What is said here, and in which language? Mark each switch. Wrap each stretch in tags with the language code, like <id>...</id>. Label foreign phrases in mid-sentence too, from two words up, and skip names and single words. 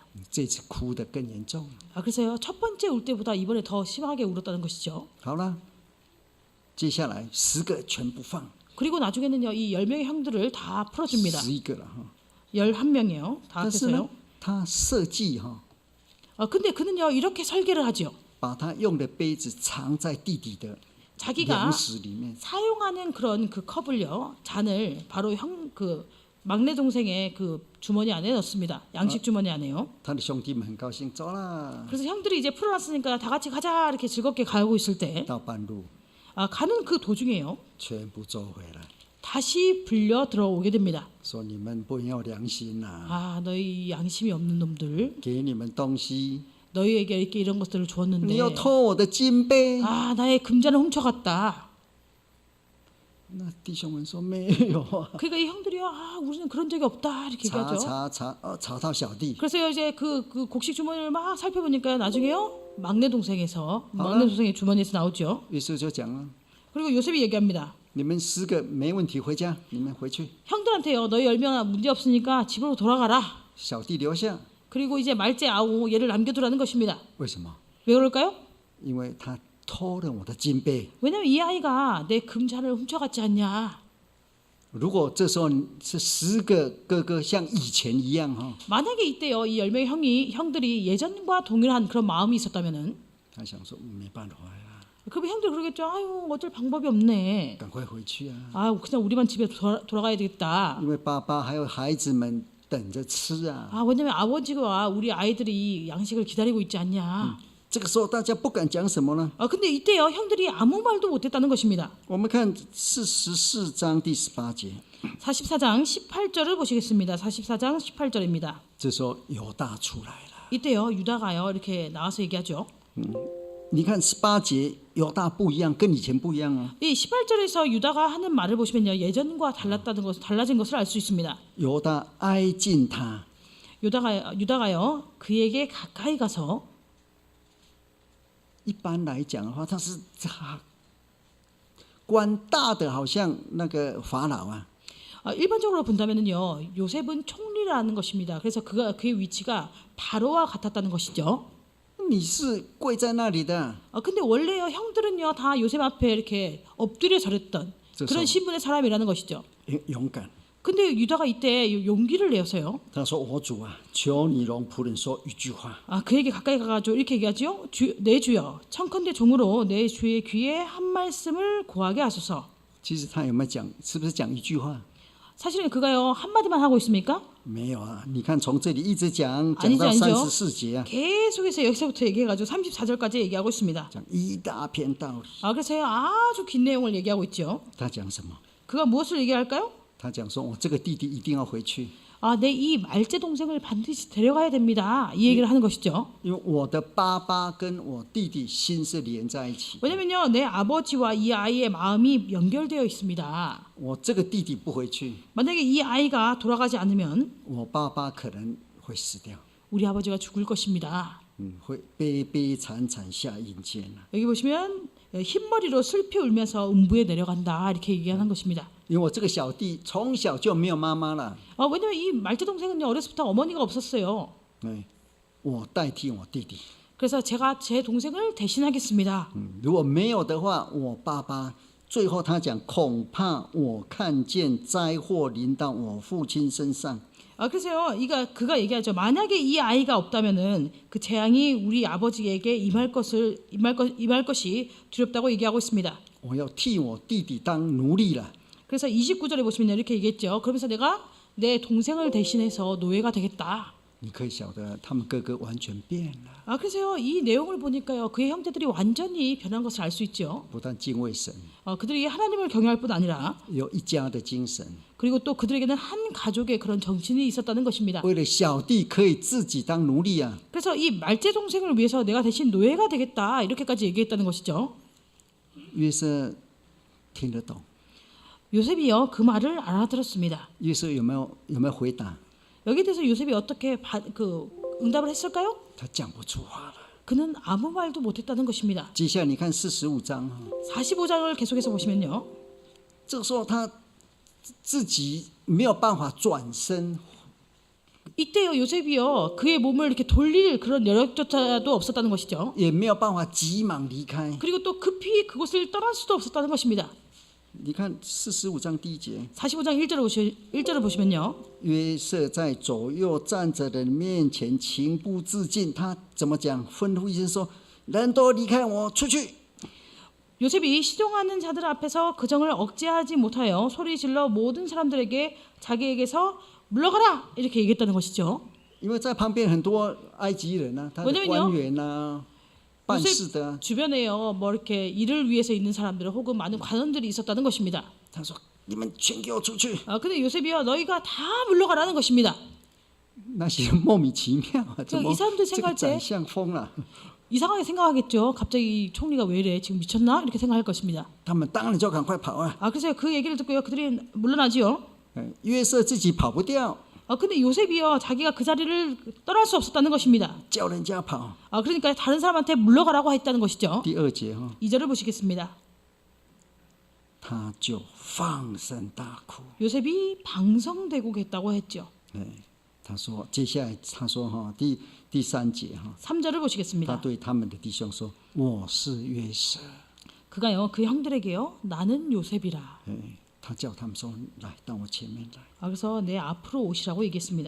<zh>这次哭得更严重。</zh> <ko>그래서요 첫 번째 울 때보다 이번에 더 심하게 울었다는 것이죠.</ko> <zh>好了，接下来10个全部放，</zh> <ko>그리고 나중에는요 이 10명의 형들을 다 풀어줍니다.</ko> <zh>11 个了哈。</zh> <ko>11명이요 다</ko> <zh>但是呢</zh> <ko>합해서요. ，</ko> <zh>他设计哈，</zh> <ko>근데 그는요 이렇게 설계를 하죠.</ko> <zh>把他用的杯子藏在弟弟的</zh> <ko>자기가</ko> <zh>粮食里面，</zh> <ko>사용하는 그런 그 컵을요 잔을 바로 그 막내 동생의 그 주머니 안에 넣습니다. 양식 주머니 안에요.</ko> <zh>他的兄弟们很高兴，走啦。</zh> <ko>그래서 형들이 이제 풀어놨으니까 다 같이 가자 이렇게 즐겁게 가고 있을 때</ko> <zh>到半路</zh> <ko>가는 그 도중에요</ko> <zh>全部走回来，</zh> <ko>다시 불려 들어오게 됩니다.</ko> <zh>说你们不要良心呐、</zh> <ko>너희 양심이 없는 놈들</ko> <zh>给你们东西，</zh> <ko>너희에게 이렇게 이런 것들을</ko> <zh>你</zh> <ko>주었는데</ko> <zh>要偷我的金杯。</zh> <ko>나의 금잔을 훔쳐갔다.</ko> <zh>那弟兄们说没有啊，</zh> <ko>그러니까 이 형들이요 우리는 그런 적이 없다 이렇게</ko> <zh>查</zh> <ko>얘기하죠.</ko> <zh>查到小弟，</zh> <ko>그래서 이제 그 곡식 주머니를 막 살펴보니까 나중에요 막내 동생의 주머니에서 나오죠.</ko> <zh>于是就讲了，</zh> <ko>그리고 요셉이 얘기합니다.</ko> <zh>你们10个没问题，回家，你们回去，</zh> <ko>형들한테요 너희 10명 문제 없으니까 집으로 돌아가라.</ko> <zh>小弟留下。</zh> <ko>그리고 이제 말째 아우 얘를 남겨두라는 것입니다.</ko> <zh>为什么？</zh> <ko>왜 그럴까요?</ko> <zh>因为他偷了我的金杯。</zh> <ko>왜냐면 이 아이가 내 금잔을 훔쳐갔지 않냐.</ko> <zh>如果这时候是10个哥哥像以前一样哈，</zh> <ko>만약에 이때요 이 10명의 형들이 예전과 동일한 그런 마음이 있었다면은</ko> <zh>他想说没办法呀，</zh> <ko>그러면 형들 그러겠죠. 어쩔 방법이 없네.</ko> <zh>赶快回去啊，</zh> <ko>그냥 우리만 집에 돌아가야 되겠다.</ko> <zh>因为爸爸还有孩子们等着吃啊。</zh> <ko>왜냐면 아버지가 우리 아이들이 양식을 기다리고 있지 않냐.</ko> <zh>这个时候大家不敢讲什么呢？</zh> <ko>근데 이때요 형들이 아무 말도 못했다는 것입니다.</ko> <zh>我们看44章第18节，</zh> <ko>44장 18절을 보시겠습니다. 44장 18절입니다.</ko> <zh>这时候犹大出来了，</zh> <ko>이때요 유다가요 이렇게 나와서 얘기하죠.</ko> <zh>你看18节犹大不一样，跟以前不一样啊。</zh> <ko>이 18절에서 유다가 하는 말을 보시면요 예전과 달라진 것을 알 수 있습니다.</ko> <zh>犹大挨近他，</zh> <ko>유다가요 그에게 가까이 가서</ko> <zh>一般来讲的话，他是官大的，好像那个法老啊。</zh> <ko>일반적으로 본다면은요 요셉은 총리라는 것입니다. 그래서 그의 위치가 바로와 같았다는 것이죠.</ko> <zh>你是跪在那里的，</zh> <ko>근데 원래요 형들은요 다 요셉 앞에 이렇게 엎드려 절했던 그런 신분의 사람이라는 것이죠.</ko> <zh>勇敢。</zh> <ko>근데 유다가 이때 용기를 내어서요.</ko> <zh>他说：“我主啊，求你容仆人说一句话。</zh> <ko>그에게 가까이 가가지고 이렇게 얘기하죠. 내 주여, 청컨대 종으로 내 주의 귀에 한 말씀을 고하게 하소서.</ko> <zh>其实他有没有讲？是不是讲一句话？</zh> <ko>사실은 그가요 한마디만 하고 있습니까?</ko> <zh>没有啊！你看从这里一直讲</zh> <ko>아니죠,</ko> <zh>到</zh> <ko>아니죠.</ko> <zh>34节啊，</zh> <ko>계속해서 여기서부터 얘기해가지고 34절까지 얘기하고 있습니다.</ko> <zh>讲一大篇道理。</zh> <ko>그래서 아주 긴 내용을 얘기하고 있죠.</ko> <zh>他讲什么？</zh> <ko>그가 무엇을 얘기할까요?</ko> <zh>他讲说：我这个弟弟一定要回去，</zh> <ko>내 이 말째 동생을 반드시 데려가야 됩니다. 이 얘기를 하는 것이죠.</ko> <zh>因为我的爸爸跟我弟弟心是连在一起。</zh> <ko>왜냐면요, 내 아버지와 이 아이의 마음이 연결되어 있습니다.</ko> <zh>我这个弟弟不回去，</zh> <ko>만약에 이 아이가 돌아가지 않으면</ko> <zh>我爸爸可能会死掉，</zh> <ko>우리 아버지가 죽을 것입니다.</ko> <zh>会悲悲惨惨下阴间了。</zh> <ko>여기 보시면 흰머리로 슬피 울면서 음부에 내려간다 이렇게 얘기하는 것입니다.</ko> <zh>因为我这个小弟从小就没有妈妈了，</zh> <ko>왜냐면 이 말째 동생은요 어렸을부터 어머니가 없었어요.</ko> <zh>我代替我弟弟。</zh> <ko>그래서 제가 제 동생을 대신하겠습니다.</ko> <zh>如果没有的话，我爸爸最后他讲，恐怕我看见灾祸临到我父亲身上。</zh> <ko>그래서요, 그가 얘기하죠. 만약에 이 아이가 없다면은 그 재앙이 우리 아버지에게 임할 것이 두렵다고 얘기하고 있습니다.</ko> <zh>我要替我弟弟当奴隶了。</zh> <ko>그래서 29절에 보시면 이렇게 얘기했죠. 그러면서 내가 내 동생을 대신해서 노예가 되겠다.</ko> <zh>你可以晓得，他们哥哥完全变了，</zh> <ko>그래서요, 이 내용을 보니까요, 그의 형제들이 완전히 변한 것을 알 수 있죠.</ko> <zh>不但敬畏神，</zh> <ko>그들이 하나님을 경외할 뿐 아니라</ko> <zh>有一家的精神，</zh> <ko>그리고 또 그들에게는 한 가족의 그런 정신이 있었다는 것입니다.</ko> <zh>为了小弟可以自己当奴隶啊。</zh> <ko>그래서 이 말째 동생을 위해서 내가 대신 노예가 되겠다 이렇게까지 얘기했다는 것이죠.</ko> <zh>约瑟听得懂，</zh> <ko>요셉이요 그 말을 알아들었습니다.</ko> <zh>约瑟有没有回答？</zh> <ko>여기에 대해서 요셉이 어떻게 응답을 했을까요?</ko> <zh>他讲不出话了。</zh> <ko>그는 아무 말도 못했다는 것입니다.</ko> <zh>接下来你看45章，</zh> <ko>45장을 계속해서 보시면요.</ko> <zh>这个时候他自己没有办法转身，</zh> <ko>이때요 요셉이요 그의 몸을 이렇게 돌릴 그런 여력조차도 없었다는 것이죠.</ko> <zh>也没有办法急忙离开。</zh> <ko>그리고 또 급히 그곳을 떠날 수도 없었다는 것입니다.</ko> <zh>你看45章第1节，</zh> <ko>45장 1절을 보시면요.</ko> <zh>约瑟在左右站着的人面前情不自禁，他怎么讲？吩咐一声说：“人都离开我出去。”</zh> <ko>요셉이 시종하는 자들 앞에서 그 정을 억제하지 못하여 소리 질러 모든 사람들에게 자기에게서 물러가라 이렇게 얘기했다는 것이죠.</ko> <zh>因为在旁边很多埃及人啊，他的官员啊，办事的啊，</zh> <ko>주변에요 뭐 이렇게 일을 위해서 있는 사람들 혹은 많은 관원들이 있었다는 것입니다.</ko> <zh>他说：“你们全给我出去。”</zh> <ko>근데 요셉이요 너희가 다 물러가라는 것입니다.</ko> <zh>那些莫名其妙啊，怎么</zh> <ko>이 사람들</ko> <zh>这个</zh> <ko>생각할</ko> <zh>宰</zh> <ko>때</ko> <zh>相疯了？</zh> <ko>이상하게 생각하겠죠. 갑자기 이 총리가 왜 이래 지금 미쳤나 이렇게 생각할 것입니다.</ko> <zh>他们当然就赶快跑啊！</zh> <ko>그래서 그 얘기를 듣고요 그들이 물러나지요.</ko> <zh>约瑟自己跑不掉，</zh> <ko>근데 요셉이요 자기가 그 자리를 떠날 수 없었다는 것입니다.</ko> <zh>叫人家跑。</zh> <ko>그러니까 다른 사람한테 물러가라고 했다는 것이죠.</ko> <zh>第2节哈，</zh> <ko>2절을 보시겠습니다.</ko> <zh>他就放声大哭。</zh> <ko>요셉이 방성대고겠다고 했죠.</ko> <zh>他说，接下来他说哈，第3节哈，</zh> <ko>3절을</ko> <zh>他</zh> <ko>보시겠습니다.</ko> <zh>对他们的弟兄说：“我是约瑟。</zh> <ko>그가요 그 형들에게요 나는 요셉이라.</ko> <zh>他叫他们说：“来，到我前面来。</zh> <ko>그래서 내 앞으로 오시라고 얘기했습니다.</ko>